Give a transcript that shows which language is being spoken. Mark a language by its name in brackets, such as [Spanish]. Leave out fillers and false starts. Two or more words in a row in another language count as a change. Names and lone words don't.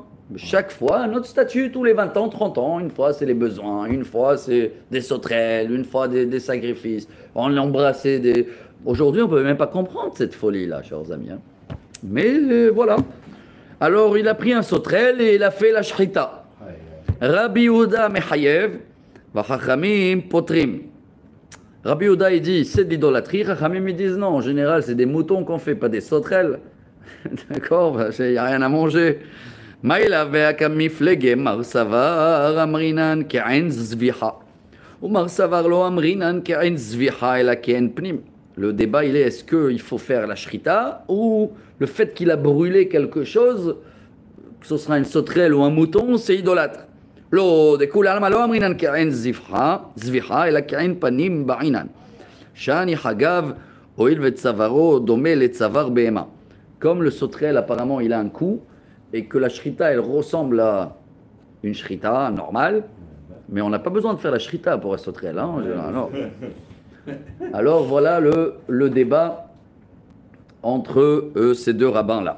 [French] Chaque fois, un autre statut, tous les 20 ans, 30 ans. Une fois, c'est les besoins. Une fois, c'est des sauterelles. Une fois, des sacrifices. On l'embrassait des... Aujourd'hui, on ne peut même pas comprendre cette folie-là, chers amis. Hein. Mais voilà. Alors, il a pris un sauterelle et il a fait la shrita. [Hebrew] רבי יהודה מחייב וחכמים פוטרים. [French] Rabbi Yehuda, il dit, c'est de l'idolâtrie. Chachamim, ils disent non. En général, c'est des moutons qu'on fait, pas des sauterelles. D'accord, il n'y a rien à manger. Le débat, il est est-ce qu'il faut faire la shrita ou le fait qu'il a brûlé quelque chose, que ce sera une sauterelle ou un mouton, c'est idolâtre. [Hebrew] לאו דכולי עלמא לא אמרינן כאן זביחה אלא כאן פנים בעינן. שאני חגב הואיל וצוארו דומה לצואר בהמה. [French] Comme le sauterelle, apparemment, il a un cou, et que la shrita, elle ressemble à une shrita normale, mais on n'a pas besoin de faire la shrita pour un sauterelle. Hein, alors voilà le débat entre ces deux rabbins-là.